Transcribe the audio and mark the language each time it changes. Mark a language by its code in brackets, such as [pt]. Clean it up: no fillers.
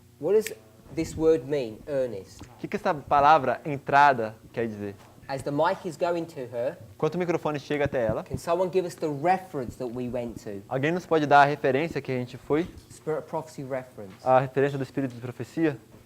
[en] what does this word mean, earnest? [pt] o que essa palavra entrada quer dizer? [en] As the mic is going to her, [pt] Enquanto o microfone chega até ela, [en] can someone give us the reference that we went to? [pt] alguém nos pode dar a referência que a gente foi? [en] Spirit of prophecy reference. [pt] A referência do Espírito de Profecia?